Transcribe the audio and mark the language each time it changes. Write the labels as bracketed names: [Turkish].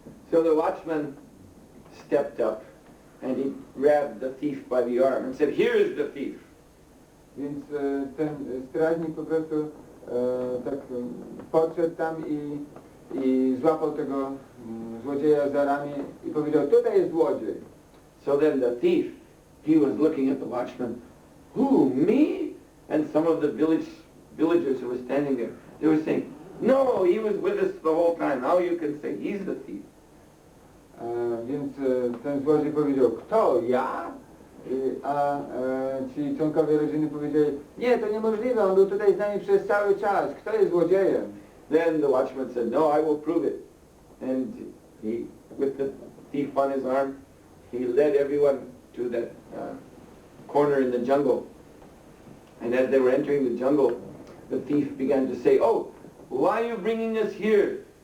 [English] So the watchman stepped up and he grabbed the thief by the arm and said, "Here is the thief." [Polish] Więc ten strażnik po prostu tak podszedł tam i złapał tego złodzieja za ramię i powiedział: "Tutaj jest złodziej." [English] So then the thief, he was looking at the watchman. "Who, me?" And some of the villagers who were standing there, they were saying, "No, he was with us the whole time. How you can say he's the thief?" [Polish] Więc ten złodziej powiedział: "Kto, ja?" A ci członkowie rodziny powiedzieli: "Nie, to niemożliwe, on był tutaj z nami przez cały czas. Kto jest złodziejem?" [English] Then the watchman said, "No, I will prove it." And he, with the thief on his arm, he led everyone to that corner in the jungle. And as they were entering the jungle, the thief began to say, "Oh, why are you bringing us here?